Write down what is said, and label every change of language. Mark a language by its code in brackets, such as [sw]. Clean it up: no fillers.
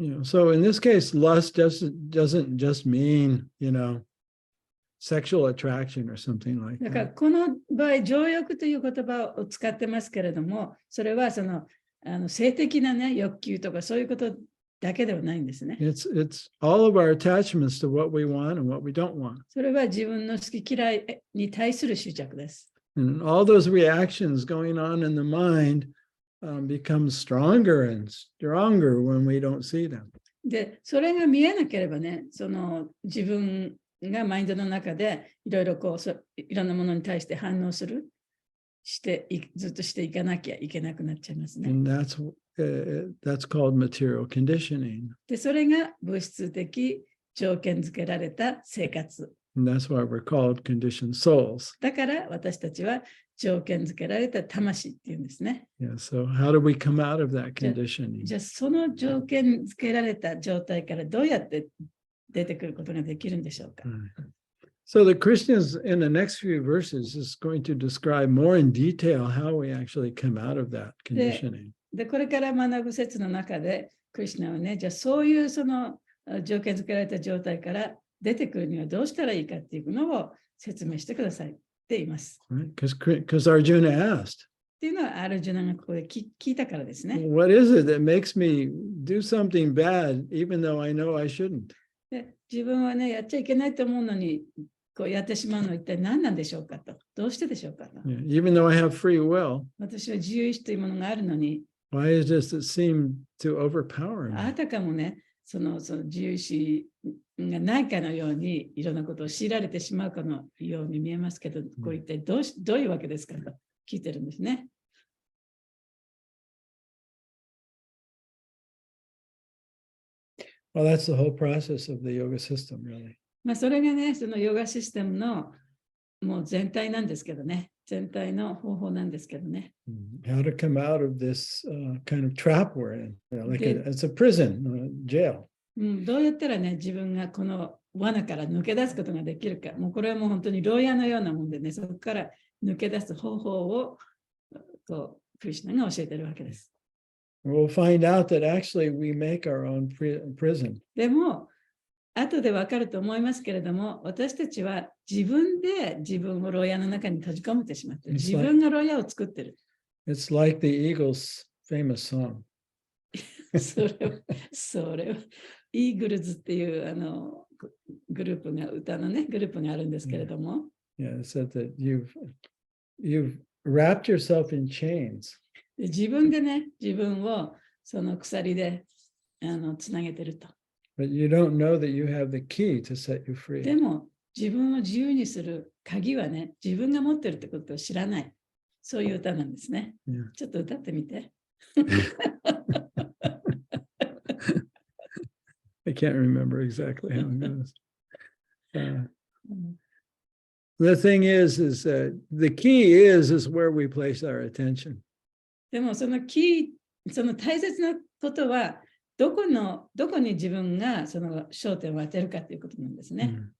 [en] So in this case, lust doesn't just mean, sexual attraction or something like [ja] だから [en] that. [ja] この場合、情欲という言葉を使ってますけれども、それはその性的な、ね、欲求とかそういうことだけではないんですね。 [en] It's all of our attachments to what we want and what we don't want. [ja] それは自分の好き嫌いに対する執着です。 [en] And all those reactions going on in the mind become stronger and stronger when we don't see them. [ja] で、それが見えなければね、その自分がマインドの中でいろいろこういろんなものに対して反応するずっとしていかなきゃいけなくなっちゃいますね。 [en] And that's called material conditioning. [ja] で、それが物質的条件付けられた生活。 [en] And that's why we're called conditioned souls. [ja] だから私たちは条件付けられた魂っていうんですね。 [en] Yeah, so how do we come out of that conditioning? [ja] じゃあその条件付けられた状態からどうやって出てくることができるんでしょうか。 [en] So the Christians in the next few verses is going to describe more in detail how we actually come out of that conditioning. [ja] で、これから学ぶ説の中で、クリシュナはね、じゃあそういうその条件付けられた状態から出てくるにはどうしたらいいかっていうのを説明してくださいって言います。 [en] Because Arjuna asked, [ja] っていうのはアルジュナがここで聞いたからですね。 [en] what is it that makes me do something bad even though I know I shouldn't? [ja] で自分はね、やっちゃいけないと思うのに、こうやってしまうのは一体何なんでしょうかと。どうしてでしょうかと。 [en] Even though I have free will, [ja] 私は自由意志というものがあるのに、 [en] why does it seem to overpower [ja] あ [en] me? [ja] たかもね、その自由意志がないかのように、いろんなことを強いられてしまうかのように見えますけど、これ一体どういうわけですかと聞いてるんですね。 [en] Well, that's the whole process of the yoga system, really. [ja] まあそれがね、そのヨガシステムのもう全体なんですけどね、全体の方法なんですけどね。 [en] How to come out of this kind of trap we're in, like it's a prison, jail. [ja] どうやったらね、自分がこの罠から抜け出すことができるか。もうこれはもう本当に牢屋のようなもんでね、そこから抜け出す方法をクリシュナが教えてるわけです。 [en] We'll find out that actually we make our own prison. [ja] でも、後でわかると思いますけれども、私たちは自分で自分を牢屋の中に閉じ込めてしまっている。自分が牢屋を作ってる。 [en] It's like the Eagles' famous song. [ja] それは、イーグルズっていうグループが、歌のね、グループがあるんですけれども。 [en] Yeah, it said that you've wrapped yourself in chains. [ja] 自分でね、自分をその鎖でつなげてると。 [en] But you don't know that you have the key to set you free. [ja] でも、自分を自由にする鍵はね、自分が持ってるってことを知らない。そういう歌なんですね。 [en] Yeah. [ja] ちょっと歌ってみて。 [en] I can't remember exactly how it goes. [ja] うん [en] The thing is the key is where we place our attention. [ja] でもそのその大切なことは、どこに自分がその焦点を当てるかということなんですね。